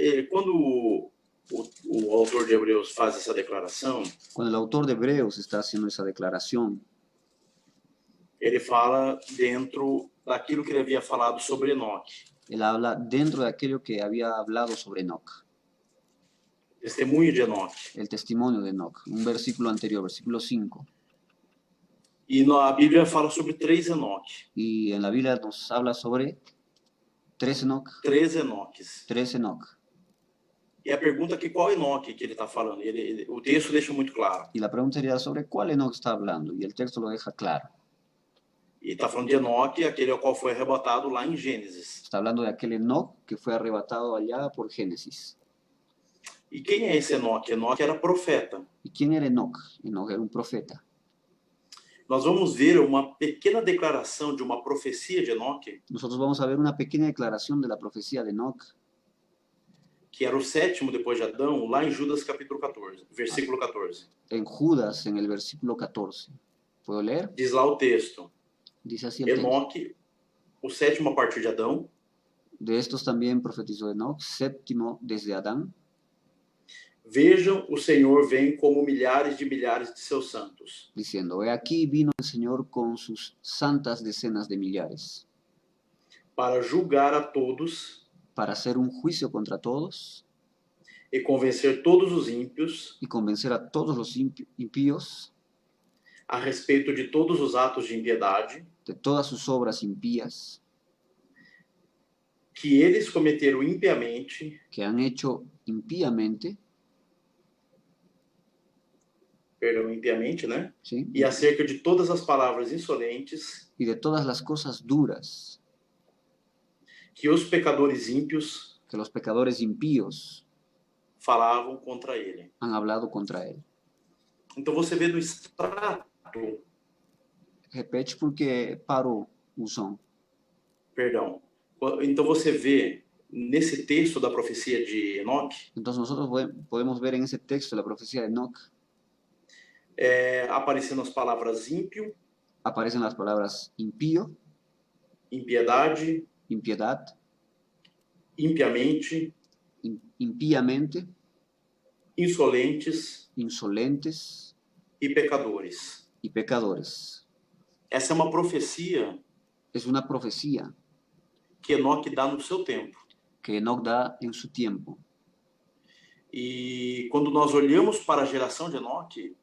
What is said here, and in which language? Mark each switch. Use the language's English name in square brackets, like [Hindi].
[Portuguese] Quando o autor de Hebreus faz essa declaração, [Spanish] Cuando el autor de Hebreos está haciendo esa declaración, [Portuguese] ele fala dentro daquilo que ele havia falado sobre Enoque. [Spanish] él habla dentro de aquello que había hablado sobre Enoc, [Portuguese] Testemunho de Enoque. [Spanish] el testimonio de Enoc, un versículo anterior, versículo 5. [Portuguese] E a Bíblia fala sobre 3 Enoque. [Spanish] Y en la Biblia nos habla sobre 3 Enoc, [Portuguese] 3 Enoques. [Spanish] 3 Enoc. [Portuguese] E a pergunta aqui, qual Enoque que ele está falando? O texto deixa muito claro. [Spanish] Y la pregunta sería sobre cuál Enoch está hablando, y el texto lo deja claro. [Portuguese] E está falando de Enoque, aquele ao qual foi arrebatado lá em Gênesis. [Spanish] Está hablando de aquel Enoch que fue arrebatado allá por Génesis. [Portuguese] E quem é esse Enoque? Enoque era profeta. [Spanish] ¿Y quién era Enoch? Enoch era un profeta. [Portuguese] Nós vamos ver uma pequena declaração de uma profecia de Enoque, [Spanish] Nosotros vamos a ver una pequeña declaración de la profecía de Enoch, [Portuguese] que era o sétimo depois de Adão, lá em Judas capítulo 14, versículo 14. [Spanish] en Judas, en el versículo 14. ¿Puedo leer? [Portuguese] Diz lá o texto, [Spanish] Dice así el texto. [Portuguese] Enoque, o sétimo a partir de Adão, [Spanish] De estos también profetizó Enoch, séptimo desde Adán. [Portuguese] vejam, o Senhor vem como milhares de seus santos, [Spanish] Diciendo, he aquí vino el Señor con sus santas decenas de millares, [Portuguese] para julgar a todos [Spanish] para hacer un juicio contra todos [Portuguese] e convencer todos os ímpios [Spanish] y convencer a todos los impíos [Portuguese] a respeito de todos os atos de impiedade [Spanish] de todas sus obras impías [Portuguese] que eles cometeram impiamente, [Spanish] que han hecho impíamente, [Portuguese] né? [Spanish] ¿sí? [Portuguese] E acerca de todas as palavras insolentes [Spanish] Y de todas las cosas duras [Portuguese] que os pecadores ímpios [Spanish] que los pecadores impíos [Portuguese] falavam contra ele. [Spanish] han hablado contra él. [Portuguese] Então você vê no extrato, Repete porque parou o som. perdão. Então você vê nesse texto da profecia de Enoque, [Spanish] Entonces nosotros podemos ver en ese texto la profecía de Enoch, [Portuguese] aparecendo as palavras ímpio, [Spanish] aparecen las palabras impío, [Portuguese] impiedade, [Spanish] impiedad, [Portuguese] impiamente, [Spanish] impíamente, [Portuguese] insolentes [Spanish] insolentes [Portuguese] e pecadores. [Spanish] y pecadores. [Portuguese] Essa é uma profecia [Spanish] Es una profecía [Portuguese] que Enoque dá no seu tempo. [Spanish] que Enoch da en su tiempo. [Portuguese] E quando nós olhamos para a geração de Enoque,